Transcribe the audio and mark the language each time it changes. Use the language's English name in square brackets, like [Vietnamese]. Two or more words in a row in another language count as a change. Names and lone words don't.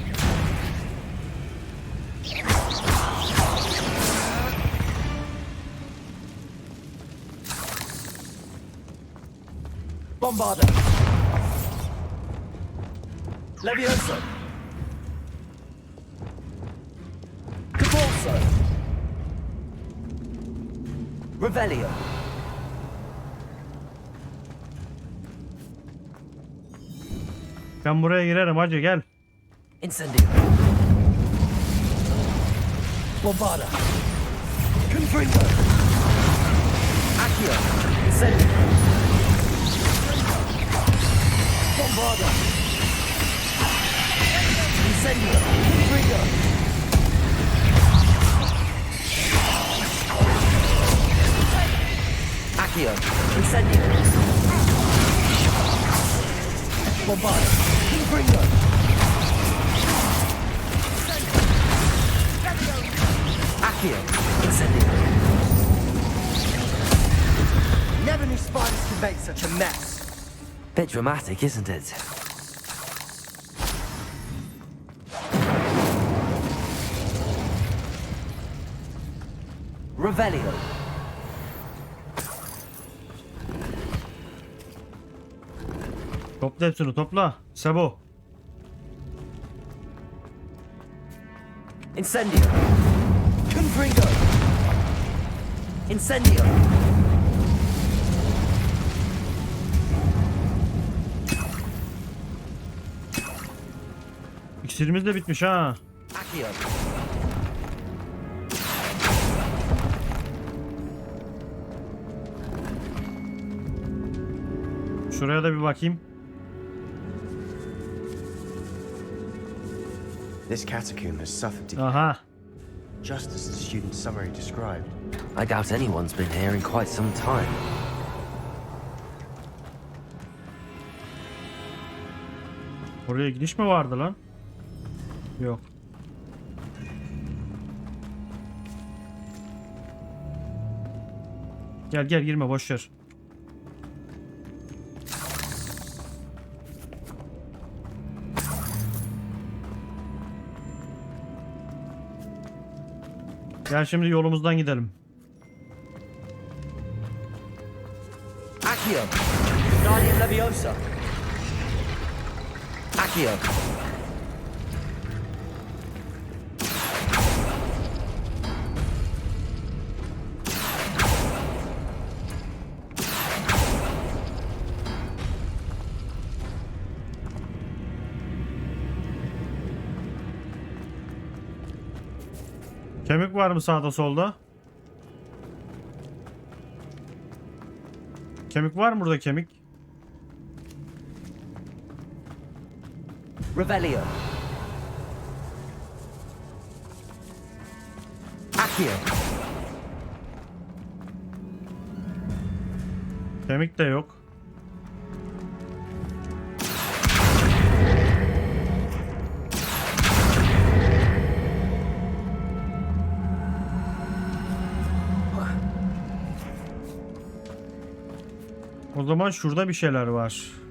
[Turkish] Bombarda! Leviosa! Caporso! Revelio! Ben buraya girerim hacı, gel. Incendio! Bombarda! Confringo! Accio! Incendio! Bombarda! Incendio! Confringo! Accio! Incendio! Bombarda! Confringo! Accio! Incendio! [English] Never knew spiders could make such a mess. Bit dramatic, isn't it? [Turkish] Revelio! Topla hepsini, topla. Sebo. Incendio! Confringo! Incendio! İksirimiz de bitmiş ha. Accio! Şuraya da bir bakayım. [English] This catacomb has suffered decay, Aha. just as the student's summary described. I doubt anyone's been here in quite some time. [Turkish] Oraya gidiş mi vardı lan? Yok. Gel gel, girme, boş ver. Gel şimdi yolumuzdan gidelim. Accio! Guardian Leviosa! Accio! Kemik var mı sağda solda? Kemik var mı burada, kemik? Revelio. Accio. Kemik de yok. O zaman şurada bir şeyler var.